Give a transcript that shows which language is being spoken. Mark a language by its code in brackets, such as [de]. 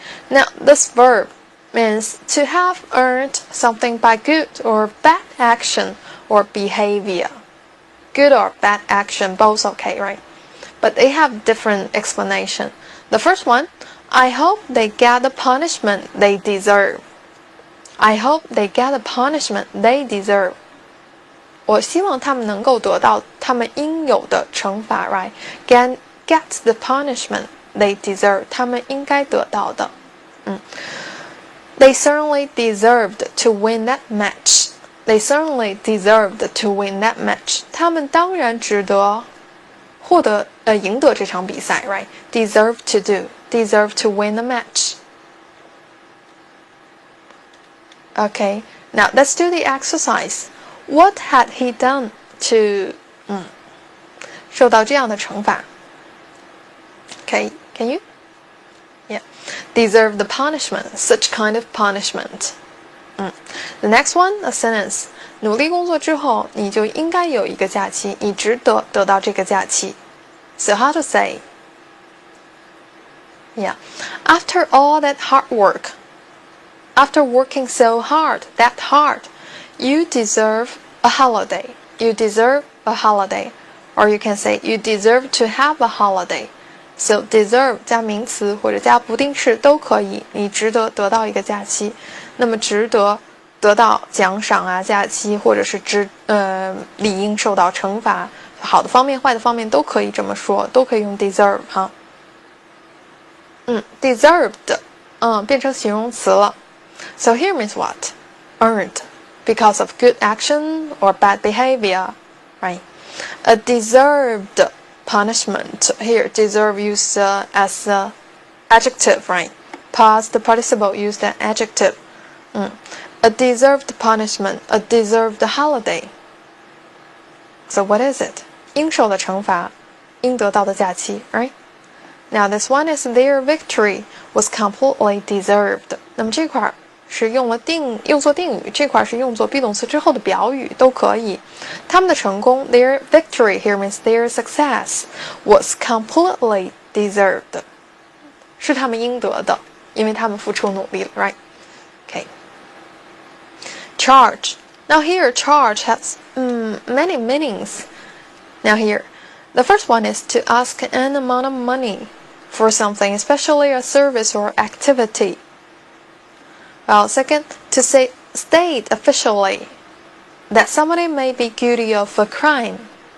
[en] Now, this verb means to have earned something by good or bad action or behavior. Good or bad action, both okay, right? But they have different explanation. The first one, I hope they get the punishment they deserve. I hope they get the punishment they deserve. [zh] 我希望他们能够得到他们应有的惩罚 [en] right? Get the punishment they deserve. [zh] 他们应该得到的。 [en] They certainly deserved to win that match. They certainly deserved to win that match. [zh] 他们当然值得赢得这场比赛 [en] right? Deserve to do. Deserve to win the match. Okay, now let's do the exercise. What had he done to [zh] 受到这样的惩罚 [en] Okay, can you? Yeah. Deserve the punishment, such kind of punishment. The next one, a sentence. [zh] 努力工作之后，你就应该有一个假期，你值得得到这个假期。 [en] So how to say? Yeah. After all that hard work, after working so hard, that hard, you deserve a holiday. You deserve a holiday. Or you can say you deserve to have a holiday. [zh] So deserve 加名词或者加不定式都可以，你值得得到一个假期。那么值得得到奖赏啊，假期，或者是理应受到惩罚，好的方面、坏的方面都可以这么说，都可以用 deserve 哈。 Deserved 变成形容词了。 [en] So here means what? Earned because of good action or bad behavior, right? A deserved punishment. Here, deserve used as adjective, right? Past participle used as adjective. A deserved punishment, a deserved holiday. So what is it? [zh] 应受的惩罚，应得到的假期 [en] right? Now this one is their victory was completely deserved. [zh] 那么这块是用作定语，这块是用作 be 动词之后的表语，都可以。他们的成功 [en] their victory here means their success was completely deserved. [zh] 是他们应得的，因为他们付出努力了 [en] right? Okay. Charge. Now here charge has many meanings. Now here, the first one is to ask an amount of money for something, especially a service or activity. Well, second, to state officially that somebody may be guilty of a crime.